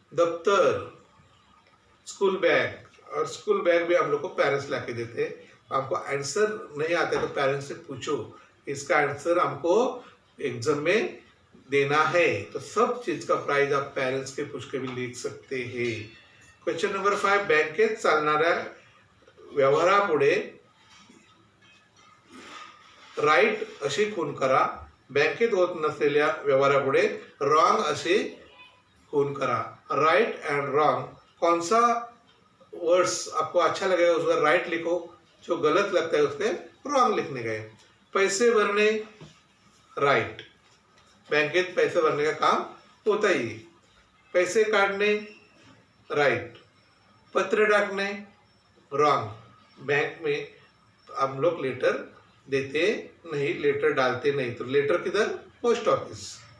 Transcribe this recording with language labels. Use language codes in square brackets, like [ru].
[hi] दफ्तर, school bag, और school bag भी हम लोग को पेरेंट्स ला के देते हैं। आपको आंसर नहीं आता तो पेरेंट्स से पूछो, इसका आंसर हमको एग्जाम में देना है, तो सब चीज का प्राइस आप पेरेंट्स के पूछ के भी लिख सकते हैं। [mr] क्वेश्चन नंबर 5, बँकेत चालणाऱ्या व्यवहारापुढे राईट अशी खूण करा, बँकेत होत नसलेल्या व्यवहारापुढे रॉन्ग असे खून करा। [hi] राइट एंड रॉन्ग, कौन सा वर्ड्स आपको अच्छा लगेगा उसका राइट लिखो, जो गलत लगता है उसके रॉन्ग लिखने गए। पैसे भरने राइट, बँकेत पैसे भरने का काम होता ही। [mr] पैसे काढणे राइट, पत्र डाकणे रॉन्ग, [hi] बैंक में हम लोग लेटर देते नहीं, लेटर डालते नहीं, तो लेटर किधर, पोस्ट ऑफिस।